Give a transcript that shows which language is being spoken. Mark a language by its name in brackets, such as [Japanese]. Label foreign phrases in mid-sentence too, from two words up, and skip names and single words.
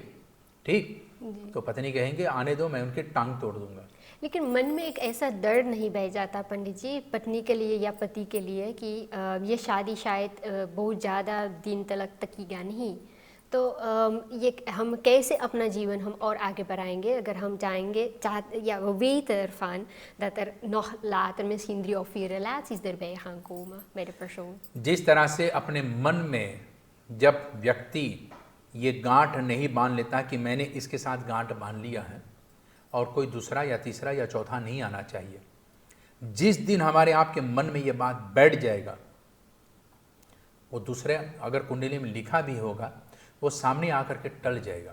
[Hindi] ठीक, तो पत्नी कहेंगे आने दो, मैं उनकी टांग तोड़ दूंगा। लेकिन मन में एक ऐसा डर नहीं बह जाता पंडित जी, पत्नी के लिए या पति के लिए, कि ये शादी शायद बहुत ज़्यादा दिन तक तकीगा नहीं, तो ये हम कैसे अपना जीवन हम और आगे बढ़ाएंगे अगर हम चाहेंगे [Dutch] ja, we weten ervan dat nog later misschien 3 of 4 relaties erbij gaan komen bij de persoon। [Hindi] जिस तरह से अपने मन में जब व्यक्ति ये गांठ नहीं बांध लेता कि मैंने इसके साथ गांठ बांध लिया है और कोई दूसरा या तीसरा या चौथा नहीं आना चाहिए, जिस दिन हमारे आपके मन में ये बात बैठ जाएगा, वो दूसरे अगर कुंडली में लिखा भी होगा वो सामने आकर के टल जाएगा।